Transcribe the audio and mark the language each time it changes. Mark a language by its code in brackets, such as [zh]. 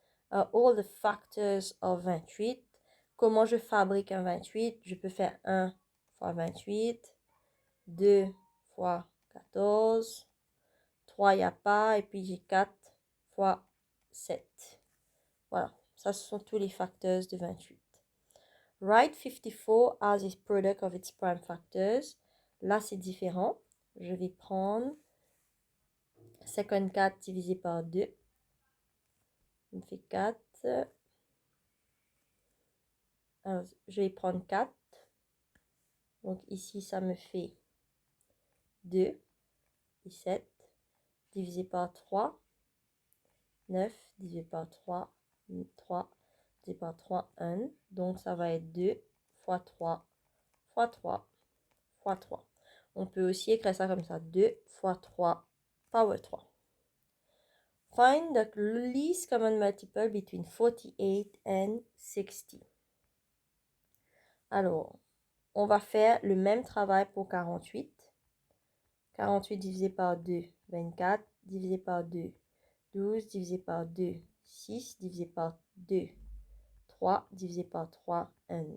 [en] All the factors of 28. [fr] Comment je fabrique un 28? Je peux faire 1 fois 28, 2 fois 14, 3, il n'y a pas, et puis j'ai 4 fois 7. Voilà, ça ce sont tous les facteurs de 28. [en] Write 54 as a product of its prime factors. [fr] Là, c'est différent. Je vais prendre 54 divisé par 2. Ça me fait 4. Alors, je vais prendre 4. Donc, ici, ça me fait 2 et 7. Divisé par 3. 9 divisé par 3. 3 divisé par 3, 1. Donc, ça va être 2 fois 3 fois 3 fois 3. On peut aussi écrire ça comme ça. 2 fois 3 power 3. [en] Find the least common multiple between 48 and 60. [fr] Alors, on va faire le même travail pour 48. 48 divisé par 2, 24. Divisé par 2, 12. Divisé par 2, 6. Divisé par 2, 3. Divisé par 3, 1.